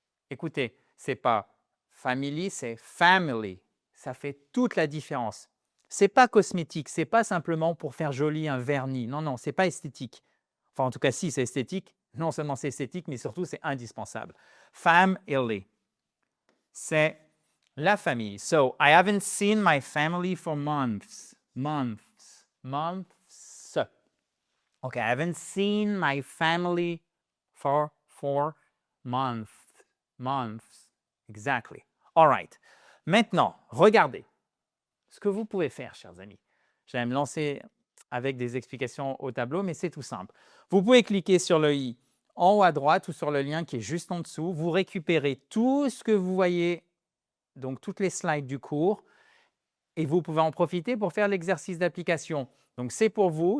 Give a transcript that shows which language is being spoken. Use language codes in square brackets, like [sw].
[fr] Écoutez, ce n'est pas family, c'est family. Ça fait toute la différence. Ce n'est pas cosmétique, ce n'est pas simplement pour faire joli un vernis. Non, non, ce n'est pas esthétique. Enfin, en tout cas, si, c'est esthétique. Non seulement c'est esthétique, mais surtout, c'est indispensable. Family. C'est la famille. [en] So, I haven't seen my family for months. Months. Months. Okay, I haven't seen my family for 4 months. Months. Exactly. All right. [fr] Maintenant, regardez ce que vous pouvez faire, chers amis. J'allais me lancer avec des explications au tableau, mais c'est tout simple. Vous pouvez cliquer sur le i en haut à droite ou sur le lien qui est juste en dessous. Vous récupérez tout ce que vous voyez, donc toutes les slides du cours, et vous pouvez en profiter pour faire l'exercice d'application. Donc, c'est pour vous.